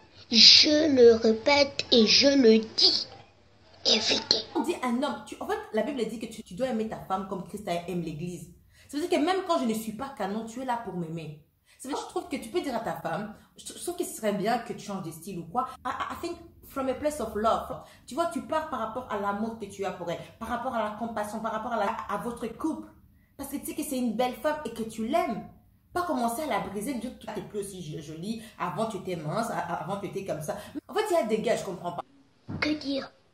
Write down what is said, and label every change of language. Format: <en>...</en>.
<fr>Je le répète et je le dis. Évitez. On dit un homme. En fait, la Bible dit que tu dois aimer ta femme comme Christ aime l'église. Ça veut dire que même quand je ne suis pas canon, tu es là pour m'aimer. Je trouve que tu peux dire à ta femme, je trouve que ce serait bien que tu changes de style ou quoi.</fr> <en>I think from a place of love.</en> <fr>Tu vois, tu pars par rapport à l'amour que tu as pour elle, par rapport à la compassion, par rapport à votre couple. Parce que tu sais que c'est une belle femme et que tu l'aimes. Pas commencer à la briser, dire que tu n'es plus aussi jolie, avant tu étais mince, avant tu étais comme ça. En fait, il y a des gars, je comprends pas. Que dire?</fr>